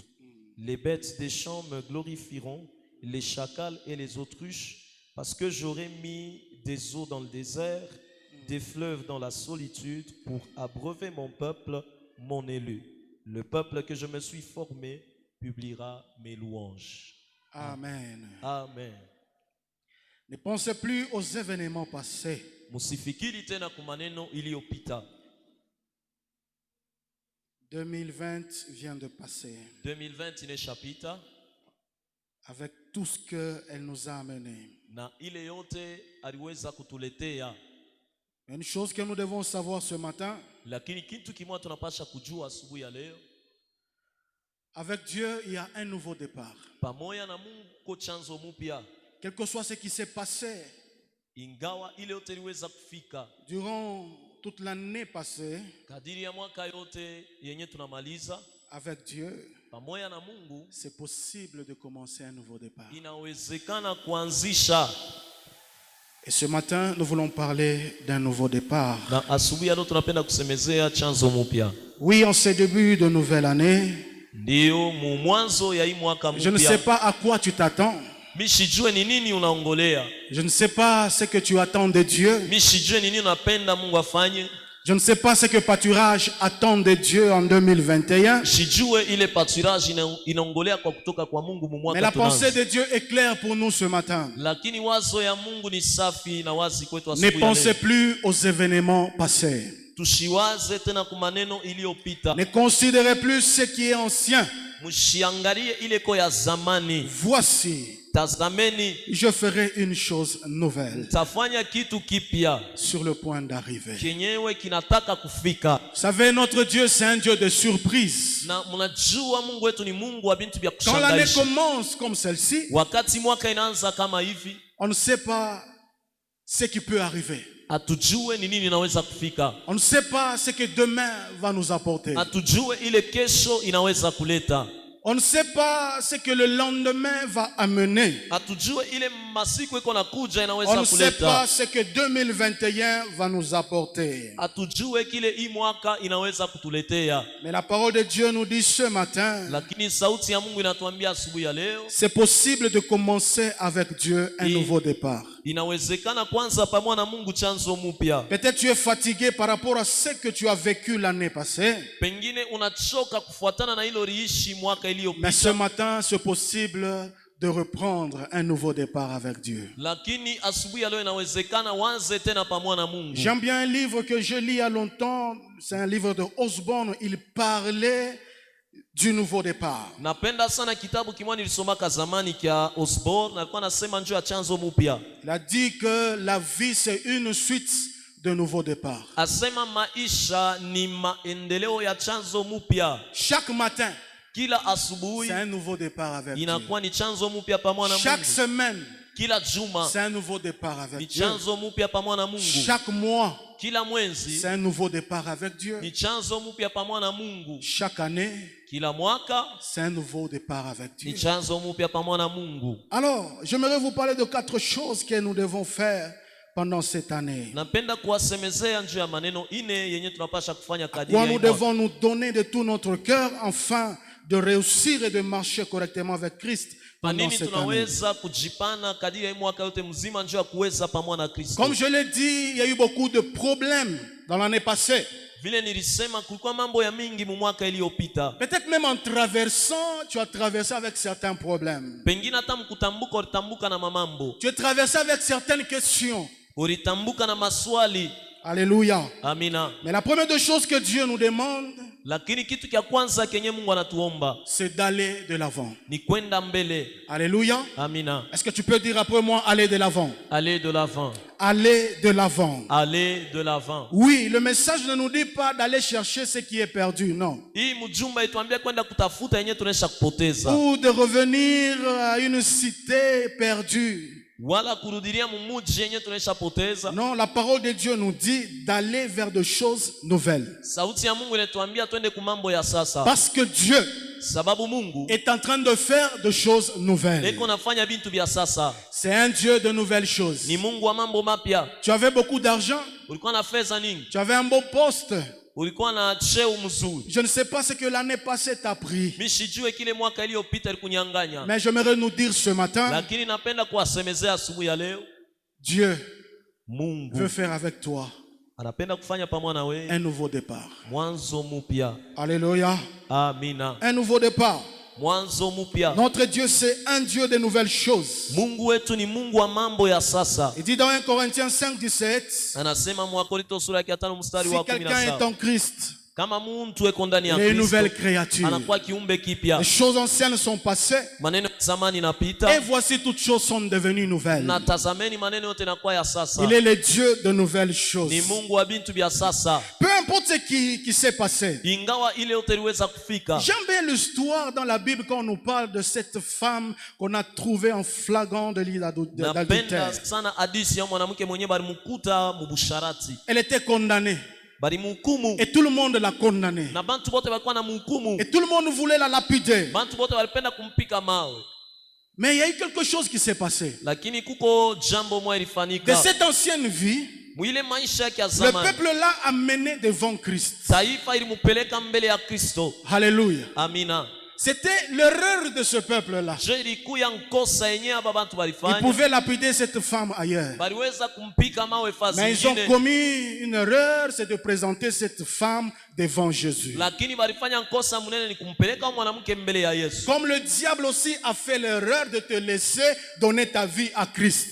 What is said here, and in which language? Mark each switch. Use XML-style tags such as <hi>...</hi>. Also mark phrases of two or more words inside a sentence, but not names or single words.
<fr>Les bêtes des champs me glorifieront, les chacals et les autruches, parce que j'aurai mis des eaux dans le désert, des fleuves dans la solitude, pour abreuver mon peuple, mon élu. Le peuple que je me suis formé publiera mes louanges. Amen. Amen. Ne pensez plus aux événements passés.</fr> <sw>Musifikiri tena kwa maneno iliyopita.</sw> <fr>2020 vient de passer.</fr> <sw>2020 ineshapita.</sw> <fr>Avec tout ce qu'elle nous a amené.</fr> <sw>Na ile yote aliweza kutuletea.</sw> <fr>Une chose que nous devons savoir ce matin.</fr> <sw>Lakini kitu kimoja tunapasha kujua asubuhi ya leo.</sw> <fr>Avec Dieu, il y a un nouveau départ.</fr> <sw>Pamoja na Mungu ko chanzo mpya.</sw> <fr>Quel que soit ce qui s'est passé.</fr> <sw>Ingawa ile yote iliweza kufika.</sw> <fr>Durant toute l'année passée.</fr> <sw>Kadiri ya mwaka yote yenye tunamaliza.</sw> <fr>Avec Dieu.</fr> <sw>Pamoja na Mungu.</sw> <fr>C'est possible de commencer un nouveau départ.</fr> <sw>Inawezekana kuanzisha.</sw> <fr>Et ce matin, nous voulons parler d'un nouveau départ.</fr> <sw>Na asubuhi leo tunapenda kusemezea chanzo mpya.</sw> <fr>Oui, en ce début de nouvelle année.</fr> <sw>Ndio mwanzo ya hii mwaka mpya.</sw> <fr>Je ne sais pas à quoi tu t'attends.</fr> <sw>Mishijue ni nini unaongolea.</sw> <fr>Je ne sais pas ce que tu attends de Dieu.</fr> <sw>Mishijue ni nini unapenda Mungu afanye.</sw> <fr>Je ne sais pas ce que pâturage attend de Dieu en 2021.</fr> <sw>Sijue ile pâturage inaongolea kwa kutoka kwa Mungu mu</sw> <fr>Mais</fr> <sw>mwaka</sw> <fr>la pensée</fr> <sw>tunaanza.</sw> <fr>de Dieu est claire pour nous ce matin.</fr> <sw>Lakini wazo ya Mungu ni safi na wazi kwetu</sw> <fr>Ne</fr> <sw>asubuhi ya</sw> <fr>pensez</fr> <sw>leo.</sw> <fr>plus aux événements passés.</fr> <sw>Tushiwaze tena kwa maneno iliyopita.</sw> <fr>Ne considérez plus ce qui est ancien.</fr> <sw>Mshiangalie ile ko ya zamani.</sw> <fr>Voici,</fr> <sw>Tazameni,</sw> <fr>je ferai une chose nouvelle</fr> <sw>tafanya kitu kipya</sw> <fr>sur le point d'arriver.</fr> <sw>kenyewe kinataka kufika.</sw> <fr>Vous savez, notre Dieu, c'est un Dieu de surprise.</fr> <sw>Na mnajua Mungu wetu ni Mungu wa bintu vya</sw> <fr>Quand l'année</fr> <sw>kushangaisha.</sw> <fr>commence comme celle-ci,</fr> <sw>Wakati mwaka inaanza kama hivi,</sw> <fr>on ne sait pas ce qui peut arriver.</fr> <sw>hatujue ni nini inaweza kufika.</sw> <fr>On ne sait pas ce que demain va nous apporter.</fr> <sw>Hatujue ile kesho inaweza kuleta.</sw> <fr>On ne sait pas ce que le lendemain va amener.</fr> <sw>Hatujue ile masiku iko nakuja</sw> <fr>On</fr> <sw>inaweza</sw> <fr>ne sait pas</fr> <sw>kuleta.</sw> <fr>ce que 2021 va nous apporter.</fr> <sw>Hatujue kile hii mwaka inaweza kutuletea.</sw> <fr>Mais la parole de Dieu nous dit ce matin,</fr> <sw>Lakini sauti ya Mungu inatuambia asubuhi ya leo,</sw> <fr>c'est possible de commencer avec Dieu un nouveau départ.</fr> <sw>inawezekana kwanza pamoja na Mungu chanzo mpya.</sw> <fr>Peut-être tu es fatigué par rapport à ce que tu as vécu l'année passée.</fr> <sw>Pengine unachoka kufuatana na hilo liishi mwaka</sw> <fr>Mais ce</fr> <sw>iliyopita.</sw> <fr>matin, c'est possible de reprendre un nouveau départ avec Dieu.</fr> <sw>Lakini asubuhi ya leo inawezekana wanze tena pamoja na Mungu.</sw> <fr>J'aime bien un livre que je lis il y a longtemps. C'est un livre de Osborne. Il parlait du nouveau départ.</fr> <sw>Napenda sana kitabu kimoja nilisomaka zamani kia Osborne, alikuwa anasema njoo ya chanzo mpya.</sw> <fr>Il a dit que la vie, c'est une suite de nouveaux départs.</fr> <sw>Asema maisha ni maendeleo ya chanzo mpya.</sw> <fr>Chaque matin,</fr> <sw>Kila asubuhi</sw> <fr>c'est un nouveau départ avec Dieu.</fr> <sw>inakuwa ni chanzo mpya pamoja na</sw> <fr>Chaque</fr> <sw>Mungu.</sw> <fr>semaine,</fr> <sw>Kila juma</sw> <fr>c'est un nouveau départ</fr> <sw>ni</sw> <fr>avec Dieu.</fr> <sw>chanzo mpya pamoja na Mungu.</sw> <fr>Chaque mois,</fr> <sw>Kila mwezi</sw> <fr>c'est un nouveau départ avec Dieu.</fr> <sw>ni chanzo mpya pamoja na Mungu.</sw> <fr>Chaque année,</fr> <sw>Kila mwaka</sw> <fr>c'est un nouveau départ avec</fr> <sw>ni</sw> <fr>Dieu.</fr> <sw>chanzo mpya pamoja na Mungu.</sw> <fr>Alors, j'aimerais vous parler de 4 choses que nous devons faire pendant cette année.</fr> <sw>Napenda kuwasemezea njoo ya maneno ine yenye tunapasha kufanya kadiri</sw> <fr>Quoi</fr> <sw>ya</sw> <fr>nous</fr> <sw>hii mwaka.</sw> <fr>devons nous donner de tout notre cœur afin de réussir et de marcher correctement avec Christ</fr> <sw>Kwa</sw> <fr>pendant</fr> <sw>nini</sw> <fr>cette année.</fr> <sw>tunaweza kujipana kadiri ya hii mwaka yote mzima njoo ya kuweza pamoja na Kristo.</sw> <fr>Comme je l'ai dit, il y a eu beaucoup de problèmes dans l'année passée.</fr> <sw>Vile nilisema kulikuwa mambo ya mingi mu mwaka iliyopita.</sw> <fr>Peut-être même en traversant, tu as traversé avec certains problèmes.</fr> <sw>Pengine hata mkutambuka ulitambuka na mamambo.</sw> <fr>Tu as traversé avec certaines questions.</fr> <sw>Ulitambuka na maswali.</sw> <fr>Alléluia.</fr> <sw>Amina.</sw> <fr>Mais la première des choses que Dieu nous demande,</fr> <sw>Lakini kitu cha kwanza kenye Mungu anatuomba</sw> <fr>c'est d'aller de l'avant.</fr> <sw>ni kwenda mbele.</sw> <fr>Alléluia.</fr> <sw>Amina.</sw> <fr>Est-ce que tu peux dire après moi, aller de l'avant? Aller de l'avant. Aller de l'avant. Aller de l'avant. Oui, le message ne nous dit pas d'aller chercher ce qui est perdu, non.</fr> <sw>Hii mjumba ituambia kwenda kutafuta yenye tunaisha kupoteza.</sw> <fr>Ou de revenir à une cité perdue.</fr> <sw>Wala kurudilia mumuji yenye tunaisha poteza.</sw> <fr>Non, la parole de Dieu nous dit d'aller vers de choses nouvelles.</fr> <sw>Sauti ya Mungu inatuambia twende kumambo ya sasa.</sw> <fr>Parce que Dieu</fr> <sw>Sababu Mungu</sw> <fr>est en train de faire de choses nouvelles.</fr> <sw>eko nafanya bintu vya sasa.</sw> <fr>C'est un Dieu de nouvelles choses.</fr> <sw>Ni Mungu wa mambo mapya.</sw> <fr>Tu avais beaucoup d'argent,</fr> <sw>Ulikuwa na fedha nyingi.</sw> <fr>tu avais un beau poste.</fr> <sw>Ulikuwa na cheo mzuri.</sw> <fr>Je ne sais pas ce que l'année passée t'a pris.</fr> <sw>Mishijue kile mwaka iliyopita ilikunyang'anya.</sw> <fr>Mais j'aimerais nous dire ce matin,</fr> <sw>Lakini napenda kuwasemezea asubuhi ya leo,</sw> <fr>Dieu</fr> <sw>Mungu</sw> <fr>veut faire avec toi</fr> <sw>anapenda kufanya pamoja na wewe</sw> <fr>un nouveau départ.</fr> <sw>mwanzo mpya.</sw> <fr>Alléluia.</fr> <sw>Amina.</sw> <fr>Un nouveau départ.</fr> <sw>Mwanzo mpya.</sw> <fr>Notre Dieu, c'est un Dieu de nouvelles choses.</fr> <sw>Mungu wetu ni Mungu wa mambo ya sasa.</sw> <fr>Il dit dans 1 Corinthiens 5, 17,</fr> <sw>Anasema Mwakorintho sura ya 5 mstari</sw> <fr>si</fr> <sw>wa</sw> <fr>quelqu'un est</fr> <sw>17.</sw> <fr>en Christ,</fr> <sw>Kama mtu eko ndani ya</sw> <fr>il est une nouvelle</fr> <sw>Kristo,</sw> <fr>créature.</fr> <sw>anakuwa kiumbe kipya.</sw> <fr>Les choses anciennes sont passées</fr> <sw>Maneno ya zamani</sw> <fr>et</fr> <sw>inapita</sw> <fr>voici toutes choses sont devenues nouvelles.</fr> <sw>na tazameni maneno yote yanakuwa ya sasa.</sw> <fr>Il est le Dieu de nouvelles choses.</fr> <sw>Ni Mungu wa bintu vya sasa.</sw> <fr>Peu importe ce qui s'est passé.</fr> <sw>Ingawa ile yote iliweza kufika.</sw> <fr>J'aime bien l'histoire dans la Bible quand on nous parle de cette femme qu'on a trouvée en flagrant de lit</fr> <sw>Napenda</sw> <fr>d'adultère.</fr> <sw>sana hadithi ya mwanamke mwenyewe balimkuta mubusharati.</sw> <fr>Elle était condamnée</fr> <sw>Balimhukumu</sw> <fr>et tout le monde l'a condamnée.</fr> <sw>na bantu bote walikuwa na mhukumu.</sw> <fr>Et tout le monde voulait la lapider.</fr> <sw>Bantu bote walipenda kumpika mawe.</sw> <fr>Mais il y a eu quelque chose qui s'est passé.</fr> <sw>Lakini kuko jambo moja</sw> <fr>De</fr> <sw>ilifanyika.</sw> <fr>cette ancienne vie,</fr> <sw>Mwile maisha yake ya</sw> <fr>le</fr> <sw>zamani.</sw> <fr>peuple l'a amené devant Christ.</fr> <sw>Taifa ilimupeleka mbele ya Kristo.</sw> <fr>Alléluia.</fr> <sw>Amina.</sw> <fr>C'était l'erreur de ce peuple-là.</fr> <sw>Je ilikuya nkosa yenye aba bantu</sw> <fr>Ils</fr> <sw>balifanya.</sw> <fr>pouvaient lapider cette femme ailleurs.</fr> <sw>Baliweza kumpika mawe fasi</sw> <fr>Mais ils ont</fr> <sw>nyingine.</sw> <fr>commis une erreur, c'est de présenter cette femme devant Jésus.</fr> <sw>Lakini balifanya nkosa munene ni kumpeleka mwanamke mbele ya Yesu.</sw> <fr>Comme le diable aussi a fait l'erreur de te laisser donner ta vie à Christ.</fr>